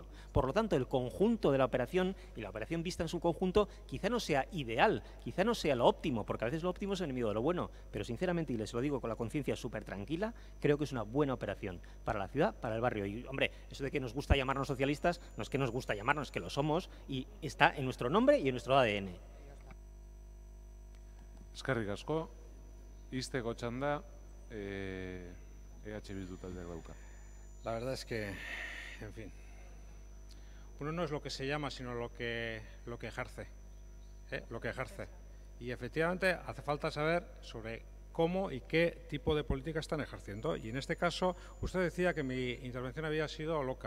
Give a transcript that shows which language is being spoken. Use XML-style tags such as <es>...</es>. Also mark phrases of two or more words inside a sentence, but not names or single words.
<es>Por lo tanto, el conjunto de la operación y la operación vista en su conjunto quizá no sea ideal, quizá no sea lo óptimo, porque a veces lo óptimo es enemigo de lo bueno, pero sinceramente, y les lo digo con la conciencia súper tranquila, creo que es una buena operación para la ciudad, para el barrio. Y hombre, eso de que nos gusta llamarnos socialistas, no es que nos gusta llamarnos, es que lo somos, y está en nuestro nombre y en nuestro ADN.</es> <eu>Eskerrik asko, izteko txanda, EH Bildu taldeak dauka.</eu> <es>La verdad es que, en fin, uno no es lo que se llama, sino lo que ejerce, lo que ejerce. Y efectivamente hace falta saber sobre cómo y qué tipo de política están ejerciendo. Y en este caso, usted decía que mi intervención había sido loca.</es>